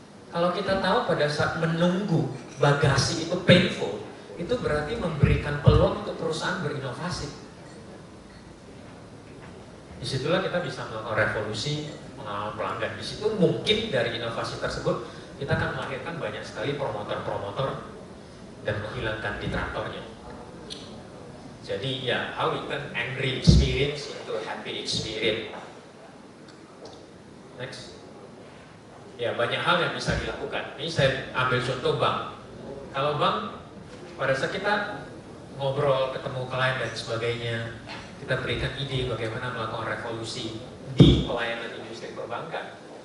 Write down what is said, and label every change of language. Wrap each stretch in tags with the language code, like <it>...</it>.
<id>Kalau kita tahu pada saat menunggu bagasi itu painful, itu berarti memberikan peluang untuk perusahaan berinovasi. Disitulah kita bisa melakukan revolusi pengalaman pelanggan. Di situ mungkin dari inovasi tersebut kita akan melahirkan banyak sekali promotor-promotor dan menghilangkan detractornya. Jadi ya,</id> <en>how we turn angry experience into happy experience. Next.</en> <id>Ya, banyak hal yang bisa dilakukan. Ini saya ambil contoh bank. Kalau bank, pada saat kita ngobrol, ketemu klien dan sebagainya, kita berikan ide bagaimana melakukan revolusi di pelayanan industri perbankan.</id>